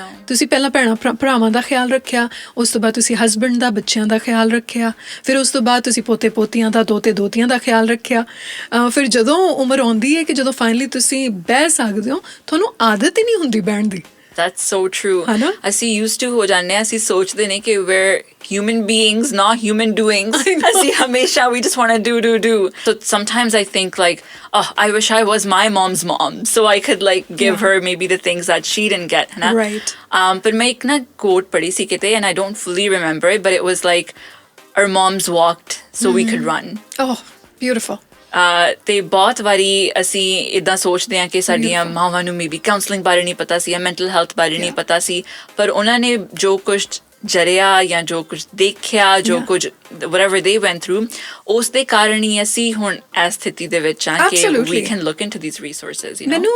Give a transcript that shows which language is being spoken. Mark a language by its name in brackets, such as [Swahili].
[Punjabi] ਤੁਸੀਂ ਪਹਿਲਾਂ ਭਰਾਵਾਂ ਦਾ ਖਿਆਲ ਰੱਖਿਆ, ਉਸ ਤੋਂ ਬਾਅਦ ਤੁਸੀਂ ਹਸਬੈਂਡ ਦਾ, ਬੱਚਿਆਂ ਦਾ ਖਿਆਲ ਰੱਖਿਆ, ਫਿਰ ਉਸ ਤੋਂ ਬਾਅਦ ਤੁਸੀਂ ਪੋਤੇ ਪੋਤੀਆਂ ਦਾ, ਦੋਤੇ ਦੋਤੀਆਂ ਦਾ ਖਿਆਲ ਰੱਖਿਆ। ਫਿਰ ਜਦੋਂ ਉਮਰ ਆਉਂਦੀ ਹੈ ਕਿ ਜਦੋਂ ਫਾਈਨਲੀ ਤੁਸੀਂ ਬਹਿ ਸਕਦੇ ਹੋ, ਤੁਹਾਨੂੰ ਆਦਤ ਹੀ ਨਹੀਂ ਹੁੰਦੀ ਬਹਿਣ ਦੀ। [English] That's so true. [Punjabi] ਅਸੀਂ used to ਹੋ ਜਾਂਦੇ ਹਾਂ, ਅਸੀਂ ਸੋਚਦੇ ਨੇ ਕਿ [English] we're human beings, not human doings. [Punjabi] ਅਸੀਂ ਹਮੇਸ਼ਾ [English] we just want to do. So sometimes I think like, oh, I wish I was my mom's mom, so I could like give her maybe the things that she didn't get. Right. But [Punjabi] ਮੈਂ ਇੱਕ ਨਾ quote ਪੜ੍ਹੀ ਸੀ ਕਿਤੇ, [English] and I don't fully remember it, but it was like, our moms walked so we could run. Oh, beautiful. [Punjabi] ਤੇ ਬਹੁਤ ਵਾਰੀ ਅਸੀਂ ਇੱਦਾਂ ਸੋਚਦੇ ਹਾਂ ਕਿ ਸਾਡੀਆਂ ਮਾਵਾਂ ਨੂੰ ਮੇਬੀ ਕਾਉਂਸਲਿੰਗ ਬਾਰੇ ਨਹੀਂ ਪਤਾ ਸੀ ਜਾਂ ਮੈਂਟਲ ਹੈਲਥ ਬਾਰੇ ਨਹੀਂ ਪਤਾ ਸੀ, ਪਰ ਉਹਨਾਂ ਨੇ ਜੋ ਕੁਝ ਜਰਿਆ ਜਾਂ ਜੋ ਕੁਝ ਦੇਖਿਆ, ਜੋ ਕੁਝ [English] whatever they went through, [Punjabi] ਉਸ ਦੇ ਕਾਰਨ ਹੀ ਅਸੀਂ ਹੁਣ ਇਸ ਸਥਿਤੀ ਦੇ ਵਿੱਚ ਹਾਂ ਕਿ [English] we can look into these resources, you know?